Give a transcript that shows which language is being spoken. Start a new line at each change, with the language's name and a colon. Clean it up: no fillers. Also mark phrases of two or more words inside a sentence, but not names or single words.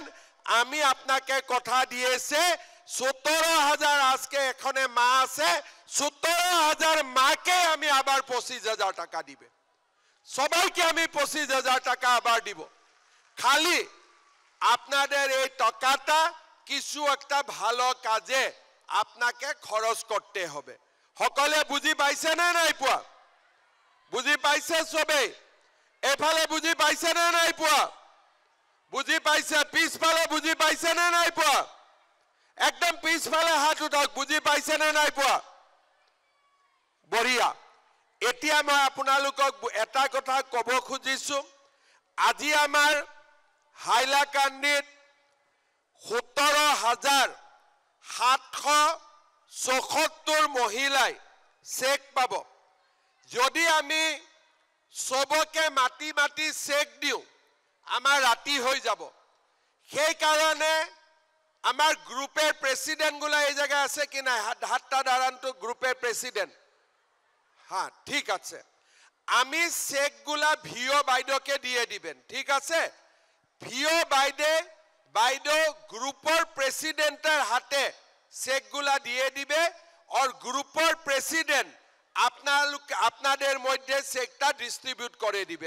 Bangla: আমি আপনাকে কথা দিয়েছে 17,000, আজকে এখানে মা আছে 17,000 মাকে আমি আবার 25,000 টাকা দিবে। সবাইকে আমি 25,000 টাকা আবার দিব। খালি আপনাদের এই টাকাটা কিছু একটা ভালো কাজে আপনাকে খরচ করতে হবে।
Assamese: সকলে বুঝি পাইছে না নাই পোৱা? বুঝি পাইছে সবে? এফালে বুঝি পাইছে না নাই পোৱা? বুঝি পাইছে? পিছফালে বুঝি পাইছে না নাই পোৱা? একদম পিছফালে হাত উঠাওক, বুঝি পাইছে না নাই পোৱা? বঢ়িয়া। এতিয়া মই আপোনালোকক এটা কথা কব খুজিছো। আজি আমাৰ হাইলাকান্দিত 17,774 মহিলাই চেক পাব। যদি আমি সবকে মাটি মাটি চেক দিওঁ আমাৰ ৰাতি হৈ যাব।
Bangla: সেই কাৰণে আমার গ্রুপের প্রেসিডেন্ট গুলা এই জায়গায় আছে কি না? হাতটা দাঁড়ান তো, গ্রুপের প্রেসিডেন্ট। হ্যাঁ ঠিক আছে, আমি চেক গুলা ভিও বাইদেউকে দিয়ে দিবেন। ঠিক আছে? ভিও বাইদেউ গ্রুপের প্রেসিডেন্টের হাতে চেক গুলা দিয়ে দিবে, আর গ্রুপের প্রেসিডেন্ট আপনাদের মধ্যে চেকটা ডিস্ট্রিবিউট করে দিবে।